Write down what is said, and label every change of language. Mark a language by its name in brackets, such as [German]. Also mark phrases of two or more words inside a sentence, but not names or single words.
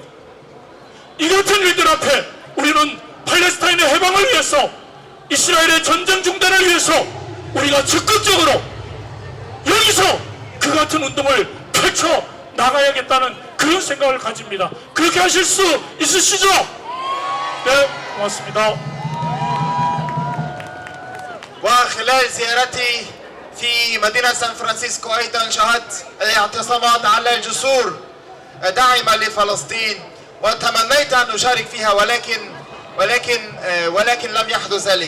[Korean] 이 같은 일들 앞에 우리는 팔레스타인의 해방을 위해서, 이스라엘의 전쟁 중단을 위해서 우리가 적극적으로 여기서 그 같은 운동을 펼쳐 나가야겠다는 그런 생각을 가집니다. 그렇게 하실 수 있으시죠? 네, 고맙습니다. [Arabic] وخلال زيارتي في مدينة سان فرانسيسكو أيضا شاهدت الاعتصامات على الجسور داعمة لفلسطين، وتمنيت أن أشارك فيها ولكن لم يحدث ذلك.